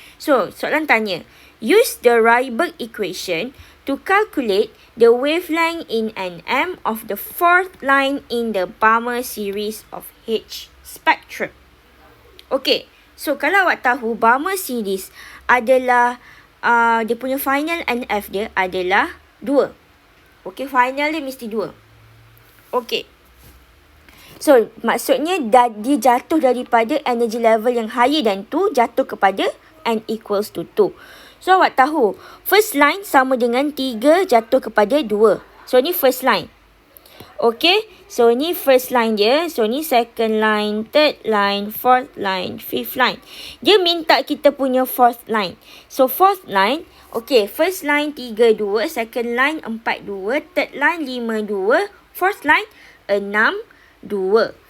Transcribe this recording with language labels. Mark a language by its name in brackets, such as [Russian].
[English] So, [Malay] soalan tanya, [English] use the Rybert equation to calculate the wavelength in nm of the fourth line in the Balmer series of H spectrum. [Malay] Okay, so kalau awak tahu Balmer series adalah dia punya final NF dia adalah 2. Okay, final dia mesti 2. Okay. So, maksudnya dia jatuh daripada energy level yang [English] higher than 2 [Malay] jatuh kepada n equals to 2. So, awak tahu, first line sama dengan 3 jatuh kepada 2. So, ni first line. Okay, so ni first line dia. [English] So, ni second line, third line, fourth line, fifth line. [Malay] Dia minta kita punya [English] fourth line. So, fourth line, okay, first line 3, 2, second line 4, 2, third line 5, 2, fourth line 6, 2.